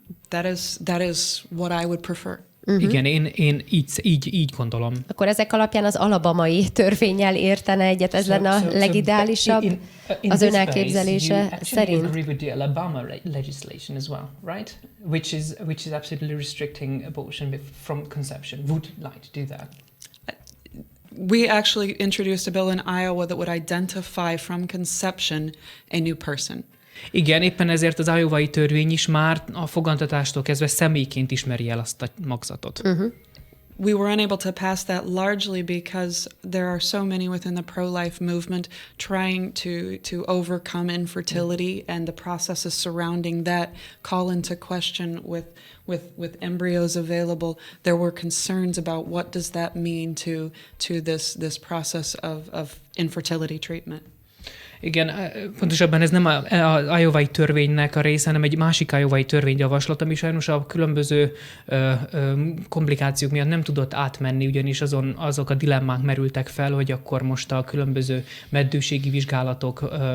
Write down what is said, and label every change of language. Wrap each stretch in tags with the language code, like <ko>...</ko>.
<en>That is what I would prefer.</en> <hu>Igen, én így gondolom. Akkor ezek alapján az alabamai törvénnyel értene egyet, ez lenne a legideálisabb az ön elképzelése szerint?</hu> <en>You agree with the Alabama legislation as well, right? Which is absolutely restricting abortion from conception. Would like to do that? We actually introduced a bill in Iowa that would identify from conception a new person.</en> <hu>Igen, éppen ezért az iowai törvény is már a fogantatástól kezdve személyként ismeri el azt a magzatot.</hu> <en>We were unable to pass that largely because there are so many within the pro-life movement trying to overcome infertility, and the processes surrounding that call into question with embryos available. There were concerns about what does that mean to this process of infertility treatment.</en> <hu>Igen, pontosabban ez nem az iowai törvénynek a része, hanem egy másik iowai törvényjavaslat, ami sajnos a különböző komplikációk miatt nem tudott átmenni, ugyanis azok a dilemmák merültek fel, hogy akkor most a különböző meddőségi vizsgálatok,</hu>